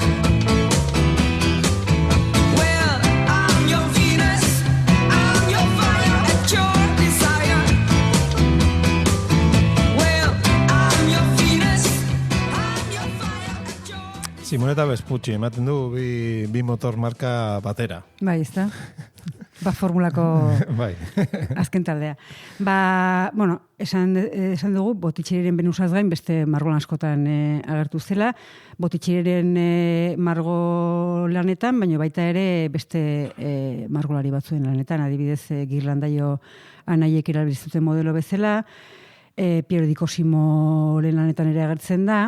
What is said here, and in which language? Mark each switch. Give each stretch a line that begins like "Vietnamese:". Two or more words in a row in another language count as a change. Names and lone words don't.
English: Well, I'm your Venus. I'm your fire at your desire. Well, I'm your Venus. I'm your fire at your...
Basque: Simonetta Vespucci, ematen du bi motor marka batera. Bai, ezta? Formulako bai. azken taldea. Bueno, esan dugu, Botticelliren Venusaz gain beste margolan askotan agertu zela. Botticelliren margo lanetan, baina baita ere beste margolari batzuen lanetan, adibidez Ghirlandaio anaiek erabiltzuten modelo bezala, Piero di Cosimoren lanetan ere agertzen da.